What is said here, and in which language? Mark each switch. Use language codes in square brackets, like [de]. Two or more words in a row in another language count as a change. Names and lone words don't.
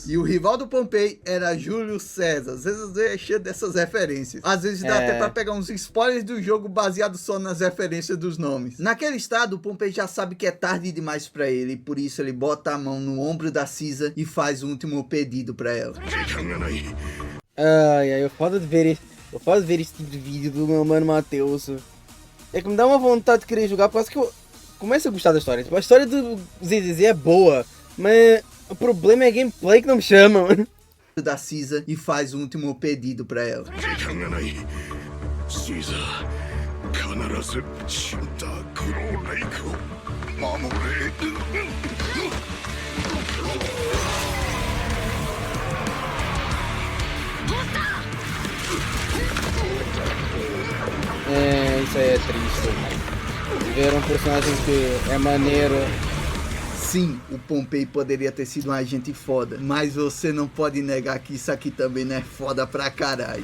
[pt] E o rival do Pompei era Júlio César. Às vezes é cheio dessas referências. Às vezes dá até pra pegar uns spoilers do jogo baseado só nas referências dos nomes. Naquele estado, o Pompei já sabe que é tarde demais pra ele, e por isso ele bota a mão no ombro da Caesar e faz o último pedido pra ela. [ja] 時間がない [pt] Ai, eu foda de ver esse tipo de vídeo do meu mano Matheus. É que me dá uma vontade de querer jogar, por causa que eu começo a gostar da história. Tipo, a história do ZZZ é boa, mas o problema é a gameplay que não me chama, mano. Da Caesar e faz o último pedido pra ela. [ja] 時間がないシーザー必ずシュンタークローレイクを守れ [pt] É, isso aí é triste. Ver um personagem que é maneiro. Sim, o Pompei poderia ter sido um agente foda, mas você não pode negar que isso aqui também não é foda pra caralho.